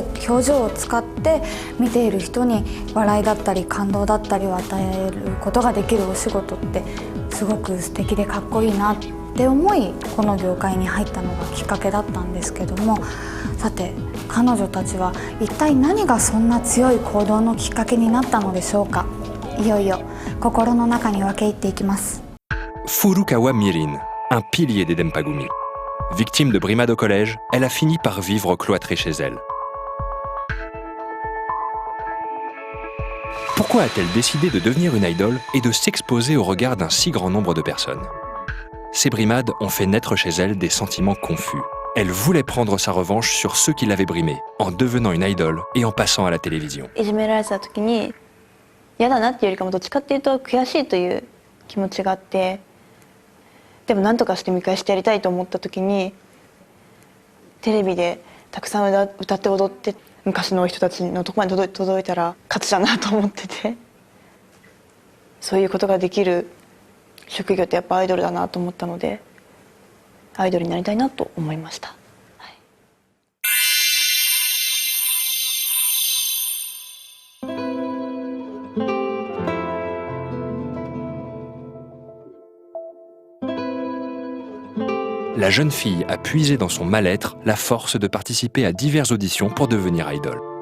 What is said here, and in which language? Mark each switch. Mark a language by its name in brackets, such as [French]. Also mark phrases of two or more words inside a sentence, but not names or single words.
[Japanese] 表情を使って見ている人に笑いだったり感動だったりを与えることができるお仕事ってすごく素敵でかっこいいなって思い、この業界に入ったのがきっかけだったんですけども、さて彼女たちは一体何がそんな強い行動のきっかけになったのでしょうか。いよいよ心の中に分け入っていきます。 [French] Furukawa Mirin, un pilier des Denpagumi. Victime de brimade au collège, elle a fini par vivre cloîtrée chez elle. Pourquoi a-t-elle décidé de devenir une idole et de s'exposer au regard d'un si grand nombre de personnes? Ces brimades ont fait naître chez elle des sentiments confus. Elle voulait prendre sa revanche sur ceux qui l'avaient brimée, en devenant une idole et en passant à la télévision. [Japanese] いじめられてた時に嫌だなっていうよりかもどっちかっていうと悔しいという気持ちがあって、でも何とかして見返してやりたいと思った時に、テレビでたくさん歌って踊って昔の人たちのとこまで届いたら勝ちだなと思ってて、そういうことができる職業ってやっぱアイドルだなと思ったので、アイドルになりたいなと思いました。 [French] La jeune fille a puisé dans son mal-être la force de participer à diverses auditions pour devenir idole.